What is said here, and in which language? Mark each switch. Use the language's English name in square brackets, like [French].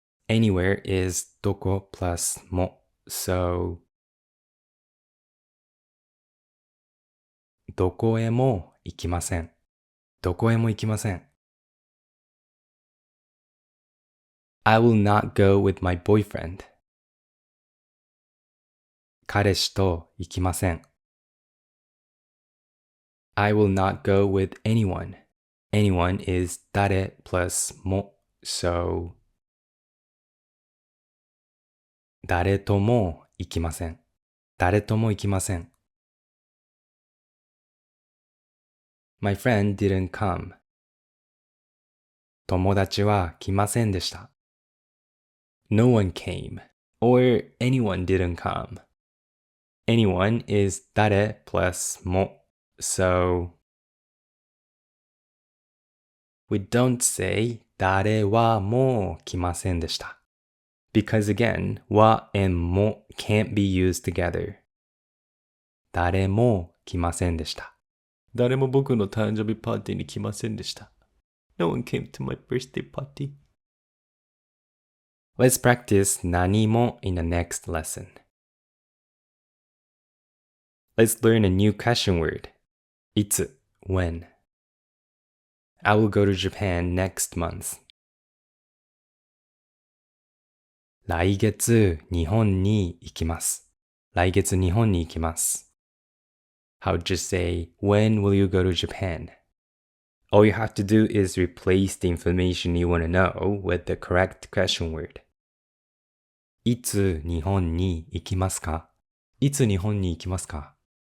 [English] Anywhere is どこ plus も。 [Japanese] So どこへも行きません。どこへも行きません。 [English] I will not go with my boyfriend. [Japanese] 彼氏と行きません。 [English] I will not go with anyone. Anyone is 誰 plus も。 [Japanese] So 誰とも行きません。誰とも行きません。 [English] My friend didn't come. [Japanese] 友達は来ませんでした。 [English] No one came. Or anyone didn't come. Anyone is 誰 plus も。 So we don't say [Japanese] 誰はもう来ませんでした。 [English] Because again, は and も can't be used together. [Japanese] 誰も来ませんでした。誰も僕の誕生日パーティーに来ませんでした。 [English] No one came to my birthday party. Let's practice 何も in the next lesson. Let's learn a new question word. いつ when. I will go to Japan next month. [Japanese] 来月日本に行きます。来月日本に行きます。 [English] How would you say, when will you go to Japan? All you have to do is replace the information you want to know with the correct question word. [Japanese] いつ日本に行きますか？いつ日本に行きますか？